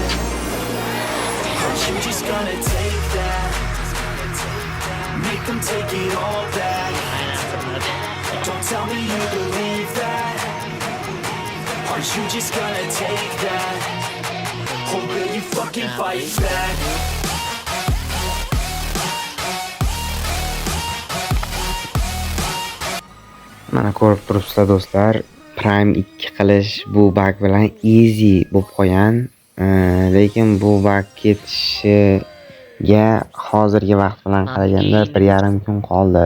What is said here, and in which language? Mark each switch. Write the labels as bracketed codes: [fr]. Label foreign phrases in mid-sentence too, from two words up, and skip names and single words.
[en] Aren't you just gonna take that? Make them take it all back. Don't tell me you believe that. Aren't you just gonna take that? Or will you fucking fight back? [uz] Mana ko'rib turibsizlar do'stlar, Prime 2 qilish bu bug bilan easy bo'lib qolgan. Lekin bu bug ketishiga hozirgi vaqt bilan qaraganda 1,5 kun qoldi.